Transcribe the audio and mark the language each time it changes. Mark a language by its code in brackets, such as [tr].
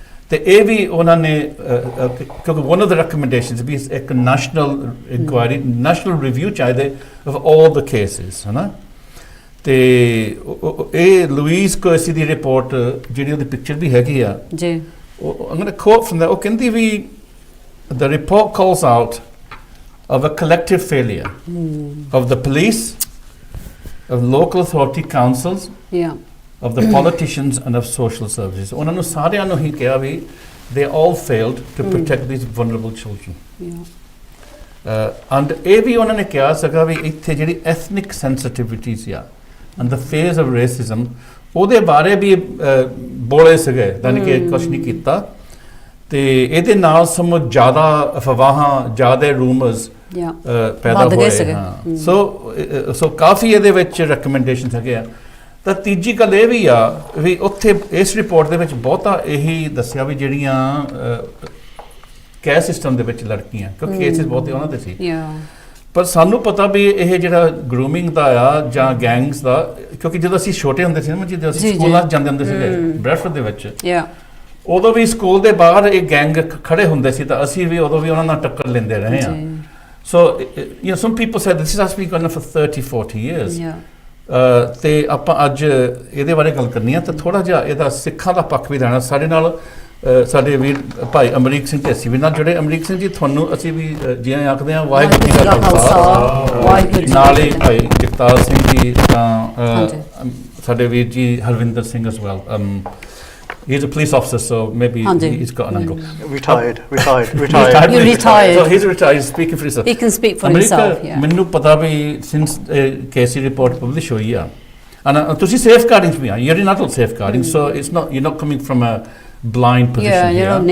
[pa] ਤੇ ਇਹ ਵੀ ਉਹਨਾਂ ਨੇ ਕਿਉਂਕਿ ਵਨ ਆਫ ਦ ਰეკਮੈਂਡੇਸ਼ਨਸ ਵੀ ਇੱਕ ਨੈਸ਼ਨਲ ਇਨਕੁਆਇਰੀ, ਨੈਸ਼ਨਲ ਰਿਵਿਊ ਚਾਹੀਦੇ ਆਫ ਆਲ ਦ ਕੇਸਿਸ, ਹੈ ਨਾ. ਤੇ ਇਹ ਲੂਈਸ ਕੋਸੀ ਦੀ ਰਿਪੋਰਟ ਜਿਹੜੀ ਉਹਦੀ ਪਿਕਚਰ ਵੀ ਹੈਗੀ ਆ, [en] I'm going to quote from that. [pa] ਉਹ ਕਹਿੰਦੀ ਵੀ [en] the report calls out of a collective failure of the police, of local authority councils, of the politicians and of social services. [pa] ਉਹਨਾਂ ਨੂੰ ਸਾਰਿਆਂ ਨੂੰ ਹੀ ਕਿਹਾ ਵੀ [en] they all failed to protect these vulnerable children. [pa] And ਇਹ ਵੀ ਉਹਨਾਂ ਨੇ ਕਿਹਾ ਸੀਗਾ ਵੀ ਇੱਥੇ ਜਿਹੜੀ ethnic sensitivities ਆ [en] and the phase of racism, [pa] ਉਹਦੇ ਬਾਰੇ ਵੀ ਬੋਲੇ ਸੀਗੇ, ਯਾਨੀ ਕਿ ਕੁਛ ਨਹੀਂ ਕੀਤਾ. ਤੇ ਇਹਦੇ ਨਾਲ ਸਮ ਜ਼ਿਆਦਾ ਅਫਵਾਹਾਂ, ਜ਼ਿਆਦਾ ਰੂਮਰਸ ਪੈਦਾ ਹੋਏ. ਸੋ ਕਾਫੀ ਇਹਦੇ ਵਿੱਚ ਰეკਮੈਂਡੇਸ਼ਨਸ ਹੈਗੇ ਆ. ਤਾਂ ਤੀਜੀ ਗੱਲ ਇਹ ਵੀ ਆ ਵੀ ਉੱਥੇ ਇਸ ਰਿਪੋਰਟ ਦੇ ਵਿੱਚ ਬਹੁਤਾ ਇਹੀ ਦੱਸਿਆ ਵੀ ਜਿਹੜੀਆਂ ਕੇਅਰ ਸਿਸਟਮ ਦੇ ਵਿੱਚ ਲੜਕੀਆਂ, ਕਿਉਂਕਿ ਕੇਸਿਸ ਬਹੁਤੇ ਉਹਨਾਂ ਦੇ ਸੀ, ਪਰ ਸਾਨੂੰ ਪਤਾ ਵੀ ਇਹ ਜਿਹੜਾ ਗਰੂਮਿੰਗ ਦਾ ਆ ਜਾਂ ਗੈਂਗਸ ਦਾ, ਕਿਉਂਕਿ ਜਦੋਂ ਅਸੀਂ ਛੋਟੇ ਹੁੰਦੇ ਸੀ ਨਾ, ਜਦੋਂ ਅਸੀਂ ਸਕੂਲਾਂ 'ਚ ਜਾਂਦੇ ਹੁੰਦੇ ਸੀਗੇ ਬ੍ਰੈਡਫੋਰਡ ਦੇ ਵਿੱਚ, ਉਦੋਂ ਵੀ ਸਕੂਲ ਦੇ ਬਾਹਰ ਇਹ ਗੈਂਗ ਖੜੇ ਹੁੰਦੇ ਸੀ, ਤਾਂ ਅਸੀਂ ਵੀ ਉਦੋਂ ਵੀ ਉਹਨਾਂ ਨਾਲ ਟੱਕਰ ਲੈਂਦੇ ਰਹੇ ਹਾਂ. [en] So some people said this has been going on for 30-40 years. [pa] ਤੇ ਆਪਾਂ ਅੱਜ ਇਹਦੇ ਬਾਰੇ ਗੱਲ ਕਰਨੀ ਆ, ਤਾਂ ਥੋੜਾ ਜਿਹਾ ਇਹਦਾ ਸਿੱਖਾਂ ਦਾ ਪੱਖ ਵੀ ਲੈਣਾ. ਸਾਡੇ ਨਾਲ ਸਾਡੇ ਵੀਰ ਭਾਈ ਅਮਰੀਕ ਸਿੰਘ ਤੇ ਅਸੀਂ ਵੀ ਨਾਲ ਜੁੜੇ. ਅਮਰੀਕ ਸਿੰਘ ਜੀ, ਤੁਹਾਨੂੰ ਅਸੀਂ ਵੀ ਜਿਵੇਂ ਆਖਦੇ ਹਾਂ ਵਾਹਿਗੁਰੂ ਜੀ ਕਾ ਖਾਲਸਾ, ਨਾਲ ਹੀ ਭਾਈ ਜਗਤਾਰ ਸਿੰਘ ਜੀ, ਤਾਂ ਸਾਡੇ ਵੀਰ ਜੀ Harvinder Singh as well. [en] He's a police officer, so maybe he's got an angle. Retired. You're retired. So he's retired. He's speaking for himself. He can speak for himself. [pa] ਮੈਨੂੰ ਪਤਾ ਵੀ [en] since KC report publish ਹੋਈ ਆ, and ਤੁਸੀਂ safeguarding ਵੀ ਆ, you're not safeguarding, so it's not, you're not coming from a blind position here.